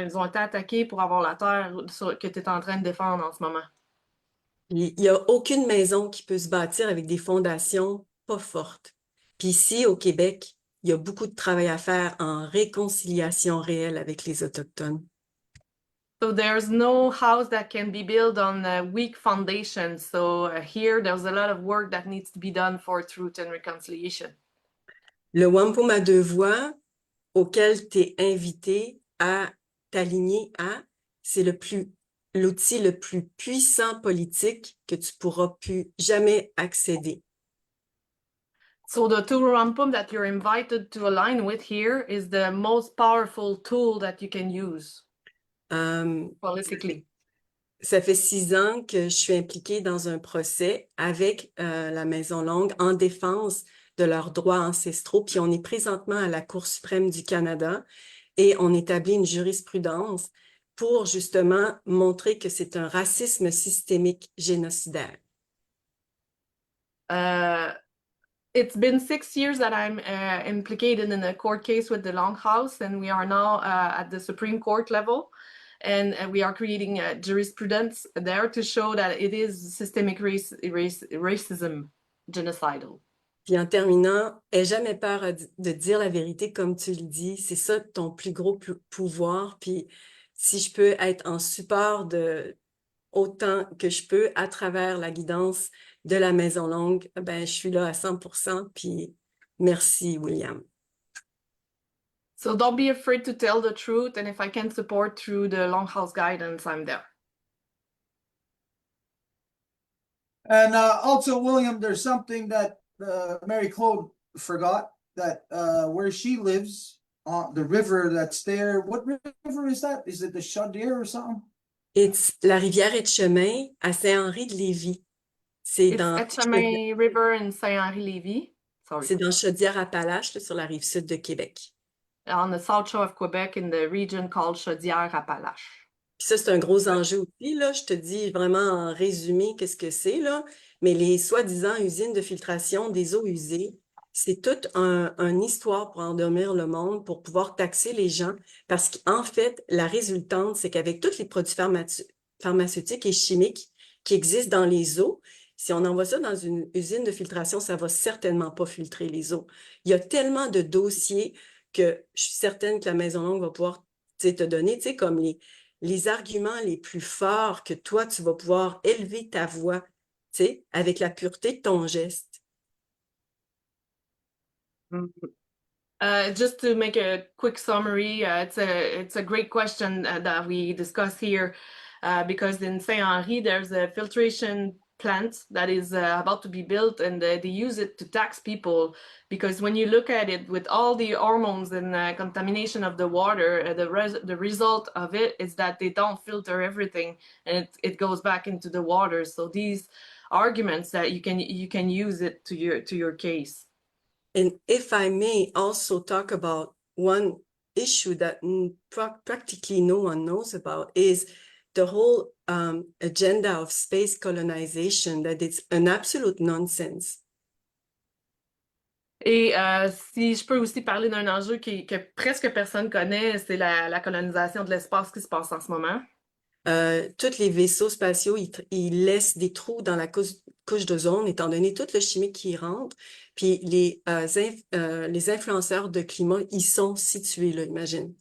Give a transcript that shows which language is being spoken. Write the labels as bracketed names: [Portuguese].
[French] Ils ont été attaqués pour avoir la terre que tu es en train de défendre en ce moment. Il n'y a aucune maison qui peut se bâtir avec des fondations pas fortes. Puis ici, au Québec, il y a beaucoup de travail à faire en réconciliation réelle avec les Autochtones. [English] So there's no house that can be built on a weak foundation. So here, there's a lot of work that needs to be done for truth and reconciliation. [French] Le wampum à deux voix auquel tu es invité à t'aligner à, c'est l'outil le plus puissant politique que tu pourras plus jamais accéder. [English] So the Two Row Wampum that you're invited to align with here is the most powerful tool that you can use politically. [French] Ça fait 6 ans que je suis impliquée dans un procès avec la Maison Longue en défense de leurs droits ancestraux. Puis on est présentement à la Cour suprême du Canada et on établit une jurisprudence pour justement montrer que c'est un racisme systémique génocidaire. [English] It's been 6 years that I'm implicated in a court case with the Longhouse, and we are now at the Supreme Court level. And we are creating jurisprudence there to show that it is systemic racism, genocidal. [French] Puis en terminant, aie jamais peur de dire la vérité comme tu le dis. C'est ça ton plus gros pouvoir. Puis si je peux être en support de autant que je peux à travers la guidance de la Maison Longue, ben je suis là à 100%. Puis merci, William. [English] So don't be afraid to tell the truth, and if I can support through the Longhouse guidance, I'm there. And also, William, there's something that Marie-Claude forgot, that where she lives, the river that's there, what river is that? Is it the Chaudière or something? It's la Rivière Etchemin à Saint-Henri-de-Lévis. [French] C'est dans [English] Etchemin River in Saint-Henri-Lévis. Sorry. [French] C'est dans Chaudière-Appalaches, sur la rive sud de Québec. [English] On the south shore of Quebec in the region called Chaudière-Appalaches. [French] Puis ça, c'est un gros enjeu aussi, là. Je te dis vraiment en résumé qu'est-ce que c'est, là. Mais les soi-disant usines de filtration des eaux usées, c'est toute une histoire pour endormir le monde, pour pouvoir taxer les gens. Parce qu'en fait, la résultante, c'est qu'avec tous les produits pharmaceutiques et chimiques qui existent dans les eaux, Si on envoie ça dans une usine de filtration, ça va certainement pas filtrer les eaux. Il y a tellement de dossiers que je suis certaine que la Maison Longue va pouvoir te donner, comme les arguments les plus forts que toi, tu vas pouvoir élever ta voix, avec la pureté de ton geste. [English] Just to make a quick summary, it's a great question that we discuss here because in Saint-Henri there's a filtration plant that is about to be built, and they use it to tax people because when you look at it with all the hormones and contamination of the water, the result of it is that they don't filter everything and it goes back into the water. So these arguments that you can use it to your case. And if I may also talk about one issue that practically no one knows about is the whole agenda of space colonization, that it's an absolute nonsense. [French] Et si je peux aussi parler d'un enjeu que presque personne connaît, c'est la colonisation de l'espace qui se passe en ce moment. Tous les vaisseaux spatiaux, ils laissent des trous dans la couche d'ozone, étant donné tout le chimique qui rentre. Puis les influenceurs de climat, ils sont situés là, imagine.